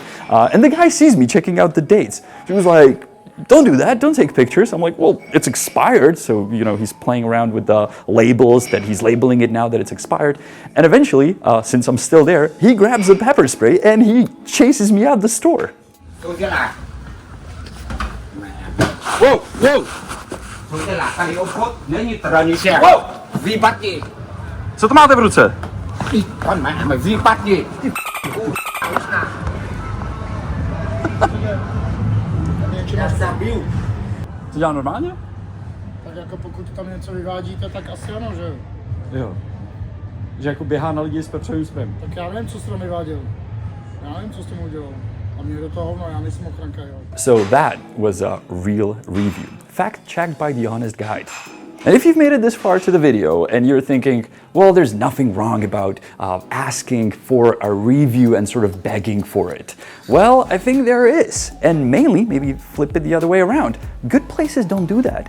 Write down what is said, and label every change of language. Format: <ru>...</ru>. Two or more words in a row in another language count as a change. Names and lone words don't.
<en>And the guy sees me checking out the dates. He was like, don't do that, don't take pictures. I'm like, well, it's expired. So, he's playing around with the labels that he's labeling it now that it's expired. And eventually, since I'm still there, he grabs a pepper spray and he chases me out the store. Wow, wow!</en> <cs>Wow! Výpadni! Co to máte v ruce? Pan máme výpadni! Já zabiju! To dělá normálně? Tak jako pokud tam něco vyvádíte, tak asi ano, že jo? Jo. Že jako běhá na lidi s pepřovým sprayem. Tak já nevím, co jsi tam vyváděl. Já nevím, co jsi tomu udělal. A mě do toho hovno, já nejsem ochranka, jo.</cs> <en>So that was a real review. fact-checked by The Honest Guide. And if you've made it this far to the video and you're thinking, well, there's nothing wrong about asking for a review and sort of begging for it. Well, I think there is. And mainly, maybe flip it the other way around. Good places don't do that.</en>